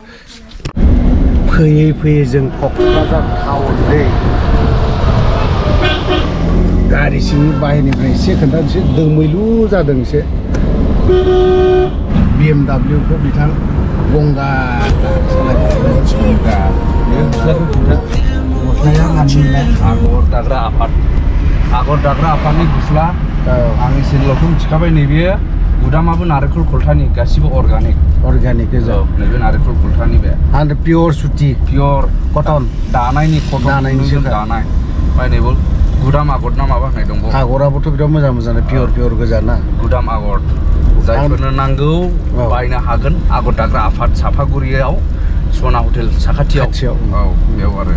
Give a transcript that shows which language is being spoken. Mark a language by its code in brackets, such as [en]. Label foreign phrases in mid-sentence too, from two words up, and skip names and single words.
[brx] फैयै जों क'क्राझार टाउन दै गारि सिंनि बाहेरनिफ्राय एसे खोन्थानोसै दोमैलु जादों एसे BMW खौ बिथां गंगा गस्लाया मानिलाय आगर दाग्रा आफादनि गस्ला आंनि चेनेलावथ' मिथिखाबाय नैबे गुदामाबो नारेंखल खलथानि गासिबो अर्गानिक गोजा नैबे नारेंखल खलथानि बे आरो पियर सुति पियर कटन दानायनि दानाय बायनायबो गुदाम आगर ना माबा होननाय दंबावो आगराबोथ' बिराद मोजां पियर गोजा ना गुदाम आगर जायफोरनो नांगौ बायनो हागोन आगर दाग्रा आफाद साफागुरियाव सना हटेल साखाथियाव बेयाव आरो